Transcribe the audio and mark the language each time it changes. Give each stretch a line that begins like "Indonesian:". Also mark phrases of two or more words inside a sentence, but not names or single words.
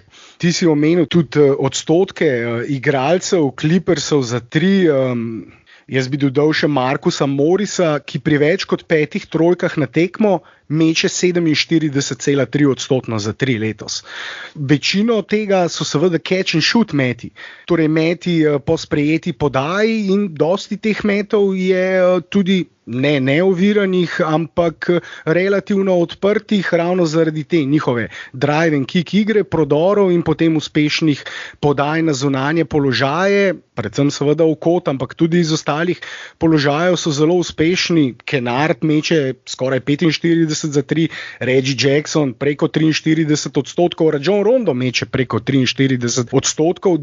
Slovenian: Ti si omenil tudi odstotke igralcev Clippersov za 3. Jaz bi dodal še Marcusa Morrisa, ki pri več kot 5 trojkah na tekmo meče 47,3% za 3 letos. Večino tega so seveda
English: catch and shoot
Slovenian: meti, torej meti po sprejeti podaji in dosti teh metov je tudi ne neoviranih, ampak relativno odprtih ravno zaradi te njihove
English: drive and kick
Slovenian: igre, prodorov in potem uspešnih podaj na zunanje položaje, predvsem seveda v kot, ampak tudi iz ostalih položajev so zelo uspešni. Kennard meče skoraj 45 za 3, Reggie Jackson preko 43%, Rajon Rondo meče preko 43%.